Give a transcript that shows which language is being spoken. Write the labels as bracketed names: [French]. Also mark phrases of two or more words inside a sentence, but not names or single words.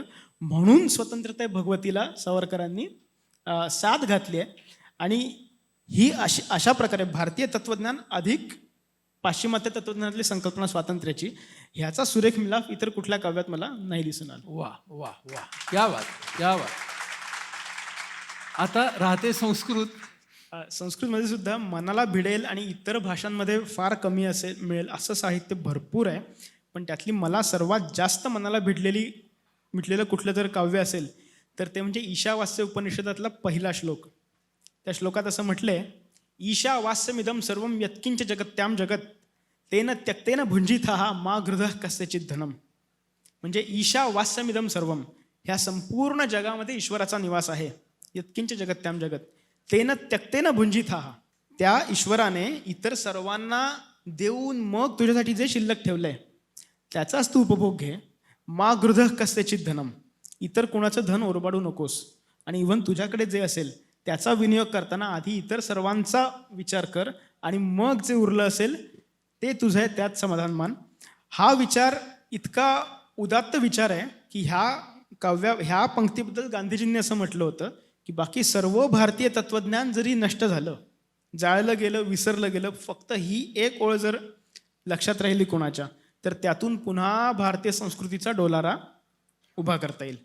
[Marathi] म्हणून स्वतंत्रता भगवतीला सावरकरांनी साथ घातली आहे. आणि ही अशा प्रकारे भारतीय तत्वज्ञान अधिक पाश्चिमात्य तत्वज्ञानातली संकल्पना स्वातंत्र्याची, ह्याचा सुरेख मिलाफ इतर कुठल्या काव्यात मला नाही दिसून आला. वा वा वा, [Hindi] क्या बात, क्या बात. [Marathi] आता राहते संस्कृत. संस्कृतमध्ये सुद्धा मनाला भिडेल आणि इतर भाषांमध्ये फार कमी मिळेल असं साहित्य भरपूर आहे. पण त्यातली मला सर्वात जास्त मनाला भिडलेलं कुठलं जर काव्य असेल तर ते म्हणजे ईशावास्य उपनिषदातला पहिला श्लोक. त्या श्लोकात असं म्हटलंय, [Sanskrit] ईशावास्यमिदं सर्वं यत्किंच जगत्याम जगत तेन त्यक्तेन भुंजितः मा गृधः कस्यचित् धनम. म्हणजे ईशावास्यमिदं सर्वं, [Marathi] ह्या संपूर्ण जगामध्ये ईश्वराचा निवास आहे. [Sanskrit] यत्किंच जगत्याम जगत तेन त्यक्तेन भुंजितः, [Marathi] त्या ईश्वराने इतर सर्वांना देऊन मग तुझ्यासाठी जे शिल्लक ठेवलंय त्याचाच तू उपभोग घे. [Sanskrit] मा गृधः कस्यचित् धनम, [Marathi] इतर कोणाचं धन ओरबाडू नकोस. आणि इव्हन तुझ्याकडे जे असेल त्याचा विनियोग करताना आधी इतर सर्वांचा विचार कर आणि मग जे उरलं असेल ते तुझं आहे, त्यात समाधान मान. हा विचार इतका उदात्त विचार आहे की ह्या पंक्तीबद्दल गांधीजींनी असं म्हटलं होतं की बाकी सर्व भारतीय तत्वज्ञान जरी नष्ट झालं, जाळलं गेलं, विसरलं गेलं, फक्त ही एक ओळ जर लक्षात राहिली कोणाच्या, तर त्यातून पुन्हा भारतीय संस्कृतीचा डोलारा उभा करता येईल.